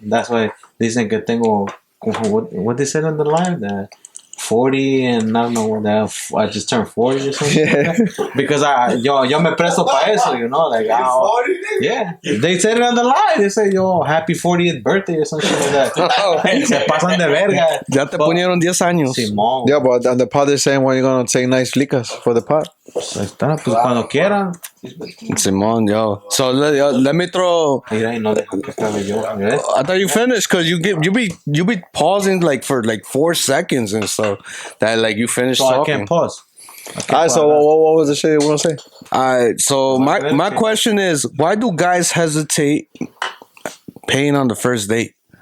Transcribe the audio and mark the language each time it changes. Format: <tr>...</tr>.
<en>That's why</en> <es>dicen que tengo</es> <en>what they said on the line, that 40 and I don't know what that I just turned 40 or something. Yeah. Because</en> <es>yo me presto para eso,</es> <en>you know, like 40, yeah. They said it on the line. They say, yo, happy 40th birthday or something like that.</en> <es>Se pasan de verga. Ya te ponieron 10 años. Simón.</es> <en>Yeah, but on the pod they're saying when you're gonna take nice flicas for the pod.</en> <es>Pues está, pues cuando quieran.</es> <en>Simón, yo. So let me throw.</en> <es>Mira, no dejo que acabe yo.</es> <en>I thought you finished because you be pausing like for like 4 seconds and stuff. That like you finished so talking. I can't pause. Alright, so what was the shit you want to say? Alright, so my question is, why do guys hesitate paying on the first date?</en>